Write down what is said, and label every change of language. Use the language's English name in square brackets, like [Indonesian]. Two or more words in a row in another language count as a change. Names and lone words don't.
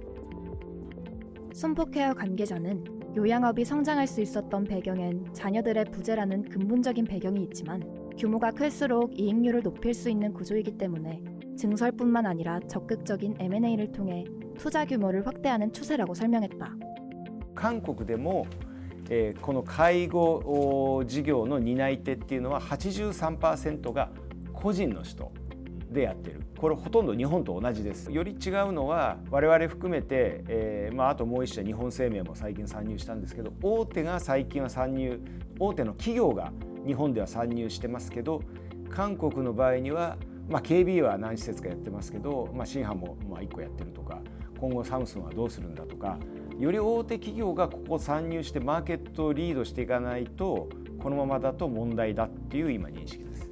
[Korean] 손포케어 관계자는 요양업이 성장할 수 있었던 배경엔 자녀들의 부재라는 근본적인 배경이 있지만 규모가 클수록 이익률을 높일 수 있는 구조이기 때문에 증설뿐만 아니라 적극적인 M&A를 통해 투자 규모를 확대하는 추세라고 설명했다. [Japanese] 韓国でも、この介護事業の担い手っていうのは 83% が個人の人でやってる。これほとんど日本と同じです。より違うのは我々含めて、あともう一社日本生命も最近参入したんですけど、大手が最近は参入、大手の企業が日本では参入してますけど、韓国の場合には、KB は何施設かやってますけど、新ハも1個やってるとか、今後サムスンはどうするんだとか、より大手企業がここ参入してマーケットをリードしていかないとこのままだと問題だっていう今認識です。